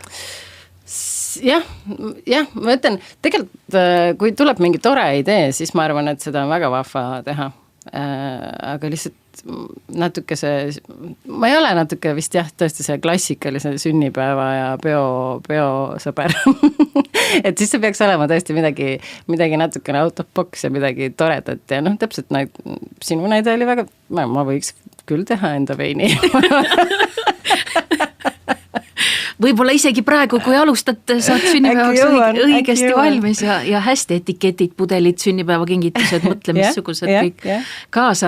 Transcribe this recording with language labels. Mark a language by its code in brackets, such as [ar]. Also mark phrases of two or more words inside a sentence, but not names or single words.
[et] Jah, ma ütlen, tegelikult kui tuleb mingi tore idee, siis ma arvan, et seda on väga vahva teha. Aga lihtsalt natuke ma ei ole natuke vist tõesti see klassikalise sünnipäeva ja peo sõber. Et siis see peaks olema tõesti midagi natukene [en] out of box [et] ja midagi toredat ja täpselt sinu näide oli väga, ma võiks küll teha enda veini. Võib-olla isegi praegu, kui alustad, saad sünnipäevaks õigesti valmis ja hästi etiketid, pudelid, sünnipäevakingitused, mõtle, missugused kõik kaasa.